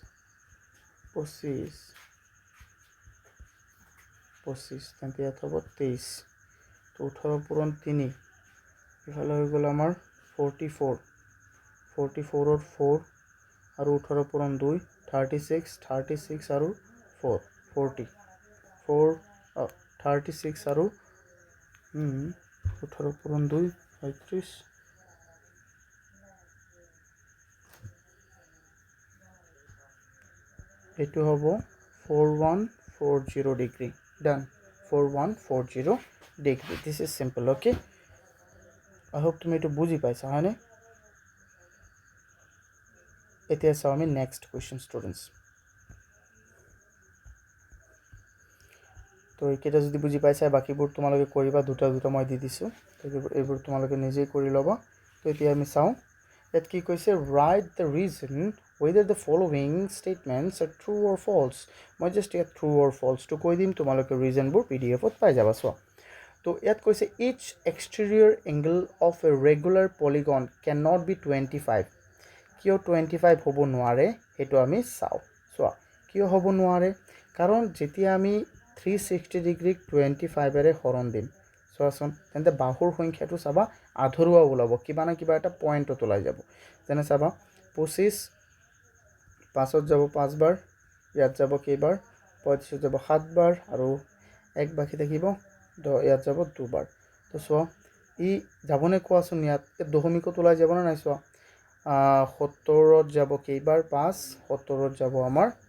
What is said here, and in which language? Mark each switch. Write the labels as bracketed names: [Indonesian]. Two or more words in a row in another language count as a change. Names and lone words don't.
[Assamese] তেন্তে ইয়াত হ'ব 23 তো 18 পূৰণ 3 ইফালে হৈ গ'ল আমাৰ 44 ৰ 4 আৰু 18 পূৰণ 2 36 আৰু 4 40 36 আৰু 18 পূৰণ 2 35 এটো হ'ব 4140 ডিগ্ৰী [English] done 4140 degree this is simple okay I hope [Assamese] তুমি এটো বুজি পাইছা হয়নে এতিয়া চাও আমি [English] next question students [Assamese] তো এইকেইটা যদি বুজি পাইছা বাকিবোৰ তোমালোকে কৰিবা দুটা মই দি দিছো তো এইবোৰ তোমালোকে নিজে কৰি লবা তো এতিয়া আমি চাও ইয়াত কি কৈছে [English] write the reason whether the following statements are true or false [Assamese] মই জাস্ট ইয়াত [English] true or false [Assamese] তো কৈ দিম তোমালোকে ৰিজনবোৰ pdf-ত পাই যাবা সো তো ইয়াত কৈছে [English] each exterior angle of a regular polygon cannot be 25 [Assamese] কিয় 25 হ'ব নোৱাৰে হেতু আমি চাও সো কিয় হ'ব নোৱাৰে কাৰণ যেতিয়া আমি 360 ডিগ্ৰীক 25ৰে হৰণ দিম চোৱাচোন তেন্তে বাহুৰ সংখ্যাটো চাবা আধৰুৱা ওলাব কিবা না কিবা এটা পইণ্টত ওলাই যাব যেনে চাবা 25 5ত যাব 5 বাৰ ইয়াত যাব কেইবাৰ 35 যাব 7 বাৰ আৰু এক বাকি থাকিব ইয়াত যাব 2 বাৰ তো চোৱা ই যাবনে কোৱাচোন ইয়াত দশমিকত ওলাই যাব না নাই চোৱা 70ত যাব কেইবাৰ 5 70ত যাব আমাৰ